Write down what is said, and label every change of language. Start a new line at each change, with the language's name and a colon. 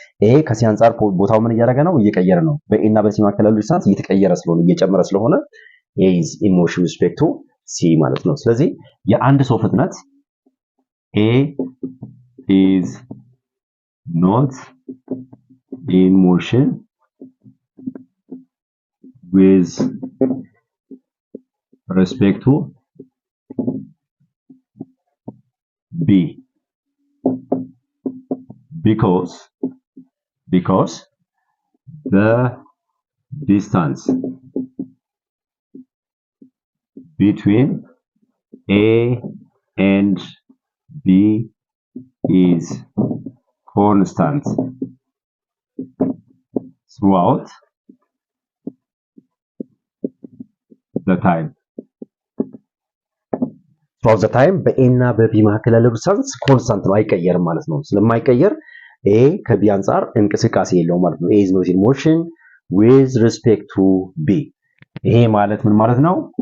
Amharic: A ከሲ አንፃር ቦታው ምን እያደረገ ነው? እየቀየረ ነው። በኤ እና በሲ መካከል ያለው ዲስታንስ እየተቀየረ ስለሆነ እየጨመረ ስለሆነ
English: A is in motion with respect to C
Amharic: ማለት ነው። ስለዚህ የአንድ ሰው ፍጥነት
English: A is not in motion with respect to B because the distance between A and B is constant throughout the time. throughout the time
Amharic: በA እና በB መካከል ያለው ዲስታንስ ኮንስታንት ነው፣ አይቀየርም ማለት ነው። ስለማይቀየር A ከB አንፃር እንቅስቃሴ የለውም ማለት ነው።
English: A is not in motion with respect to B።
Amharic: ይሄ ማለት ምን ማለት ነው?